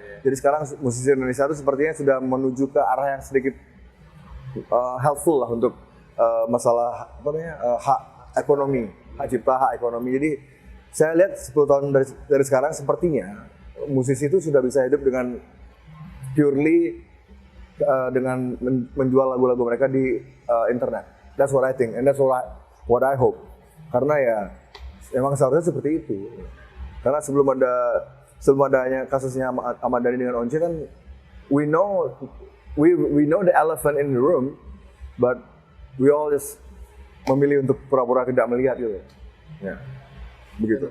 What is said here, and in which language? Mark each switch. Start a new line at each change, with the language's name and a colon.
Indonesian: Jadi sekarang musisi Indonesia itu sepertinya sudah menuju ke arah yang sedikit helpful lah untuk masalah hak ekonomi, hak cipta, hak ekonomi. Jadi saya lihat 10 tahun dari sekarang sepertinya musisi itu sudah bisa hidup dengan purely dengan menjual lagu-lagu mereka di internet.
English: That's what I think and that's what I hope.
Indonesian: Karena ya emang seharusnya seperti itu. Karena sebelum adanya kasusnya Ahmad Dhani dengan Once kan
English: we know the elephant in the room, but we all just
Indonesian: memilih untuk pura-pura tidak melihat gitu. Ya. Begitu.